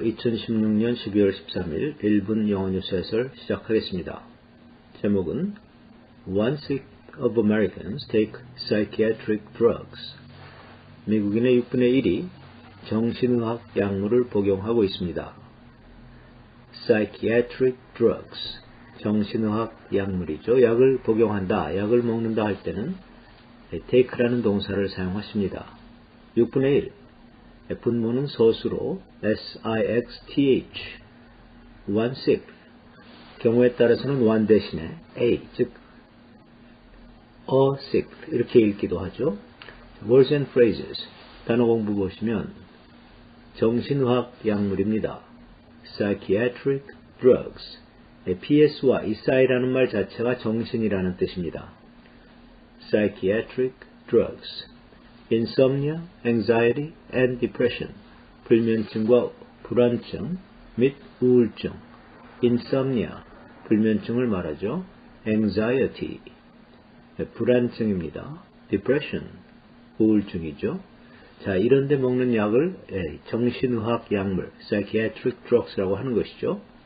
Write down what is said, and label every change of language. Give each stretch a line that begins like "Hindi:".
Korean: 2016년 12월 13일 1분 영어 뉴스 해설 시작하겠습니다. 제목은
English: One-sixth of Americans take psychiatric drugs.
Korean: 미국인의 6분의 1이 정신의학 약물을 복용하고 있습니다.
English: Psychiatric drugs.
Korean: 정신의학 약물이죠. 약을 복용한다, 약을 먹는다 할 때는 take라는 동사를 사용하십니다. 6분의 1. 분모는 서술로 SIXTH, one-sixth, 경우에 따라서는 one 대신에 A, 즉 a sixth 이렇게 읽기도 하죠.
English: Words and phrases,
Korean: 단어 공부 보시면 정신의학 약물입니다. Psychiatric drugs, PS와 이 psy라는 말 자체가 정신이라는 뜻입니다.
English: Psychiatric drugs, insomnia, anxiety, and depression,
Korean: 불면증과 불안증 및 우울증. insomnia, 불면증을 말하죠. anxiety, 불안증입니다. depression, 우울증이죠. 자, 이런데 먹는 약을 정신의학 약물, psychiatric drugs라고 하는 것이죠.